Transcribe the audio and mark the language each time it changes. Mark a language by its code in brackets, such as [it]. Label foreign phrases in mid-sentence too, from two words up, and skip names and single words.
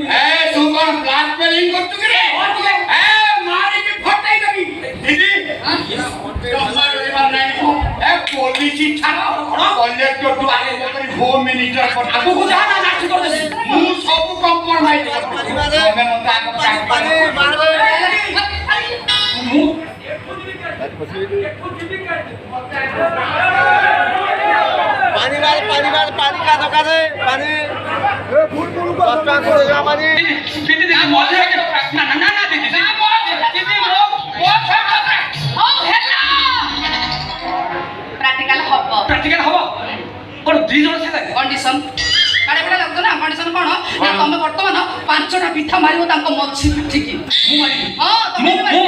[or] ଏ ତୁ କଣ ବ୍ଲାକମେଲିଂ କରୁଛୁ କି ରେ ଏ ମାରିକି ଫଟେଇ ଦେବି ଦିଦି ଜମା ରହିବାର ନାହିଁ ଏ ପୋଲିସ ଛାଡ଼ କଲେକ୍ଟର ଟୁ ଆରମ୍ଭ କରି [en] home minister [or] ଆଗକୁ ଯା ନା ନାଠି କରିଦେବି ମୁଁ ସବୁ କମ୍ପ୍ରମାଇଜ କରିବି ତମେ ମୋତେ ଆଗ ମୁଁ [hi] पानी का दरकार है पानी दिदी दिदी मजा ना ना ना दिदी दिदी [or] ପ୍ରାକ୍ଟିକାଲ ହବ ପ୍ରାକ୍ଟିକାଲ ହବ କଣ 2 ଜଣ ସାଙ୍ଗରେ କଣ୍ଡିସନ କାଳେ ପିଲା ଲାଗୁଛ ନା କଣ୍ଡିସନ କଣ ନା ତମେ ବର୍ତ୍ତମାନ 5ଟା ପିଠା ମାରିବ ତାଙ୍କ ମଝି ପିଠିକି ମୁଁ ମାରିବି ହଁ ତମେ ବି ମାରିବ